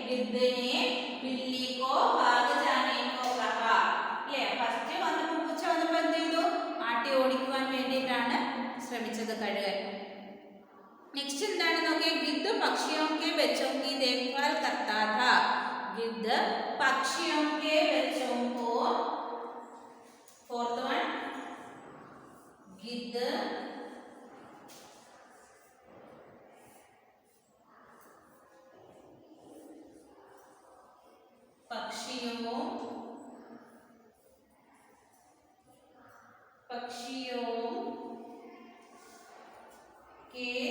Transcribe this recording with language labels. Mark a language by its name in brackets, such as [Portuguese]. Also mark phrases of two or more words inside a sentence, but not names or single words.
[Hindi] गिद्ध ने बिल्ली को भाग जाने को कहा. [Malayalam] അല്ലേ? ഫസ്റ്റ് വന്നപ്പോൾ പൂച്ച വന്നപ്പോൾ എന്ത് ചെയ്തു? ആട്ടി ഓടിക്കുവാൻ വേണ്ടിയിട്ടാണ് ശ്രമിച്ചത് കഴുകൻ. നെക്സ്റ്റ് എന്താണ് നോക്കിയേ? [Hindi] गिद्ध पक्षियों के बच्चों की देखभाल करता था. गिद्ध पक्षियों के बच्चों को, [English] fourth one, [Hindi] गिद्ध पक्षियों के